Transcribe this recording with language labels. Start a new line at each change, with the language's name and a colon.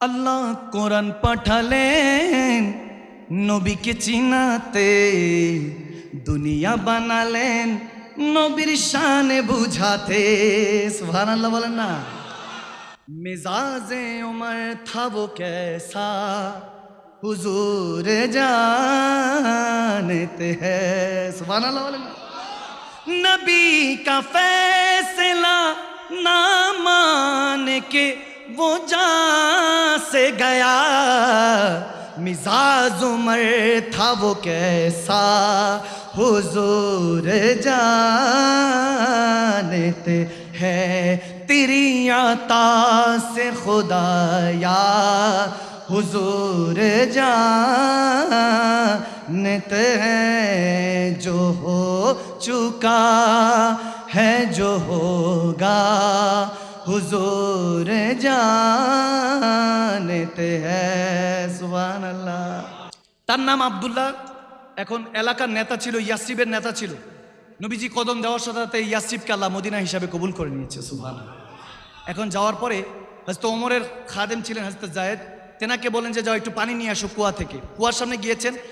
Bangla: আল্লাহ কোরআন পাঠালেন নবীকে চিনাতে, দুনিয়া বানালেন নবীর শানে বুঝাতে। সুবহানাল্লাহ বলেন না।
Hindi: मिजाजे उमर था वो कैसा हुजूर जानते हैं। सुभान अल्लाह। नबी का फैसला ना मान के वो जान से गया, मिजाज उमर था वो कैसा हुजूर जानते हैं। तेरी आता से खुदाया हुजूर जानते हैं, जो हो चुका है जो होगा हुजूर जानते हैं। सुभान अल्लाह।
Bangla: তার নাম আব্দুল্লাহ। এখন এলাকার নেতা ছিল, ইয়াসরিবের নেতা ছিল। নবীজি কদম দেওয়ার সাথে সাথে ইয়াসরিবকে আল্লাহ মদিনা হিসাবে কবুল করে নিয়েছে। সুবহানাল্লাহ। এখন যাওয়ার পরে হযরত ওমরের খাদেম ছিলেন হযরত জায়েদ, তেনাকে বলেন যে যাও একটু পানি নিয়ে আসো কুয়া থেকে। কুয়ার সামনে গিয়েছেন।